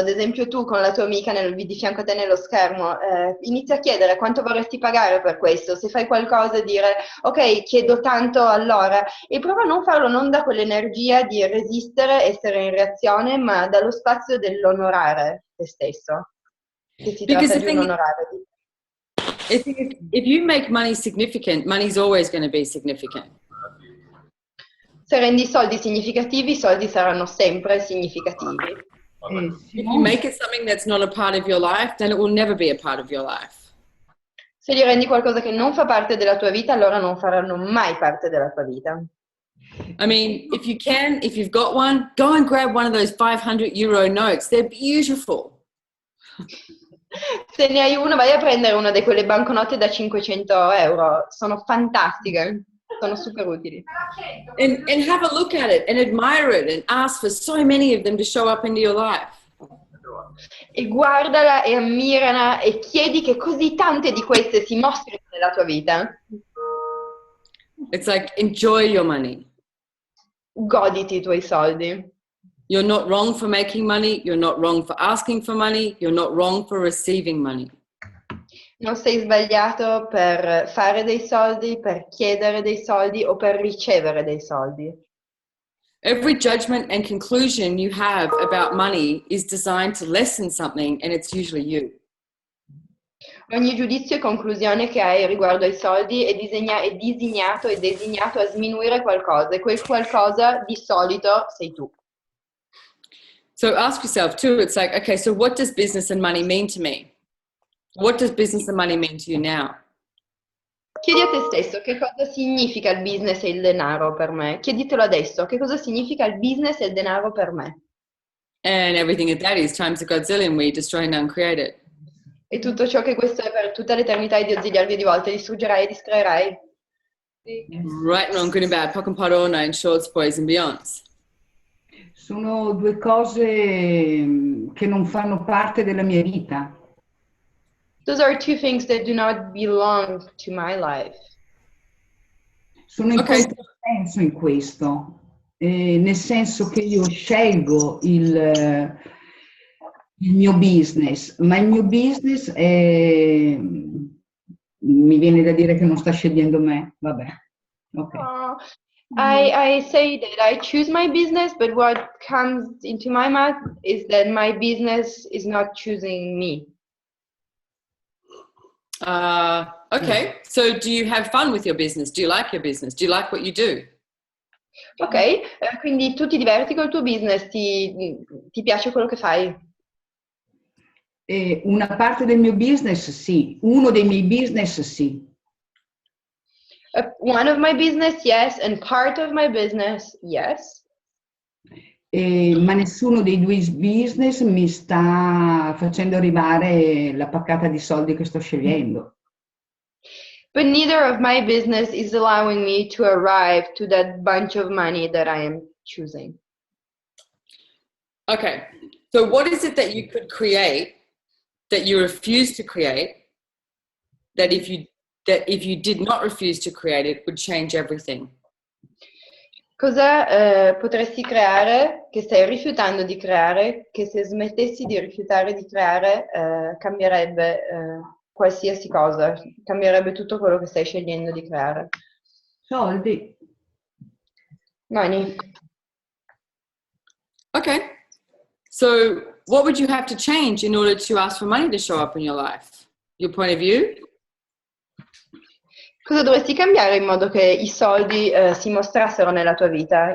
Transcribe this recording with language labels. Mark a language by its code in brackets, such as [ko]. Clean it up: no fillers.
[it] Ad esempio tu con la tua amica di fianco a te nello schermo, inizia a chiedere quanto vorresti pagare per questo. Se fai qualcosa, dire ok, chiedo tanto all'ora, e prova a non farlo non da quell'energia di resistere, essere in reazione, ma dallo spazio dell'onorare te stesso, che si tratta di un onorare. [en] If you make money significant, money's always going to be significant. [it] Se rendi soldi significativi, i soldi saranno sempre significativi. [en] If you make it something that's not a part of your life, then it will never be a part of your life. [it] Se gli rendi qualcosa che non fa parte della tua vita, allora non faranno mai parte della tua vita. [en] I mean, if you've got one, go and grab one of those 500 euro notes. They're beautiful. [it] Se ne hai uno, vai a prendere una di quelle banconote da 500 euro. Sono fantastiche. Sono super utili. [en] And have a look at it and admire it and ask for so many of them to show up into your life. [it] E guardala e ammirala e chiedi che così tante di queste si mostrino nella tua vita. [en] It's like, enjoy your money. [it] Goditi i tuoi soldi. [en] You're not wrong for making money. You're not wrong for asking for money. You're not wrong for receiving money. [it] Non sei sbagliato per fare dei soldi, per chiedere dei soldi o per ricevere dei soldi. [en] Every judgment and conclusion you have about money is designed to lessen something, and it's usually you. [it] Ogni giudizio e conclusione che hai riguardo ai soldi è disegnato e designato a sminuire qualcosa, e quel qualcosa di solito sei tu. [en] So ask yourself too, it's like, okay, so what does business and money mean to me? What does business and money mean to you now? [it] Chiedi a te stesso che cosa significa il business e il denaro per me. Chieditelo adesso, che cosa significa il business e il denaro per me. [en] And everything that is times a godzillion, we destroy and uncreate it. [it] E tutto ciò che questo è per tutta l'eternità e di auxiliarvi di volte, distruggerai e discreerai. [en] Right and wrong, good and bad, pock and pot, all nine shorts, boys and beyonds. [it] Sono due cose che non fanno parte della mia vita. [en] Those are two things that do not belong to my life. [it] Sono in controsenso in questo, nel senso che io scelgo il mio business, ma il mio business è, mi viene da dire che non sta scegliendo me, vabbè. [en] Okay. I say that I choose my business, but what comes into my mind is that my business is not choosing me. Okay, so do you have fun with your business? Do you like your business? Do you like what you do? [it] Ok, quindi tu ti diverti col tuo business, ti piace quello che fai? Una parte del mio business sì, uno dei miei business sì. [en] One of my business, yes, and part of my business, yes. [it] Ma nessuno dei due business mi sta facendo arrivare la paccata di soldi che sto scegliendo. [en] But neither of my business is allowing me to arrive to that bunch of money that I am choosing. Okay, so what is it that you could create that you refuse to create, that if you did not refuse to create it would change everything? [it] Cosa potresti creare che stai rifiutando di creare, che se smettessi di rifiutare di creare cambierebbe qualsiasi cosa, cambierebbe tutto quello che stai scegliendo di creare? Soldi. [en] Money. Okay, so what would you have to change in order to ask for money to show up in your life? Your point of view? [it] Cosa dovresti cambiare in modo che i soldi si mostrassero nella tua vita?